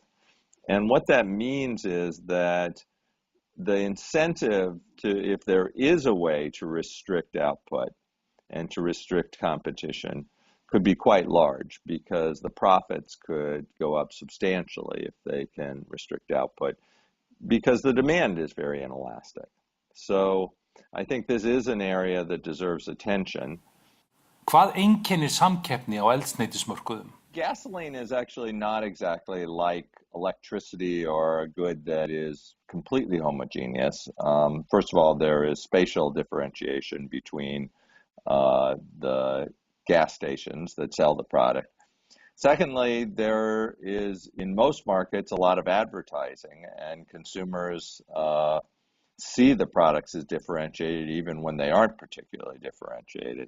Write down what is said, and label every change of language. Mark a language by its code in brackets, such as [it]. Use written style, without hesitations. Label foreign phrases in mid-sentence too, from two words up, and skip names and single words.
[en] And what that means is that the incentive if there is a way to restrict output and to restrict competition, could be quite large because the profits could go up substantially if they can restrict output because the demand is very inelastic. So I think this is an area that deserves attention. [is] Hvað einkennir samkeppni á eldsneytismörkuðum? [en] Gasoline is actually not exactly like electricity or a good that is completely homogeneous. First of all, there is spatial differentiation between the gas stations that sell the product. Secondly, there is, in most markets, a lot of advertising, and consumers see the products as differentiated even when they aren't particularly differentiated.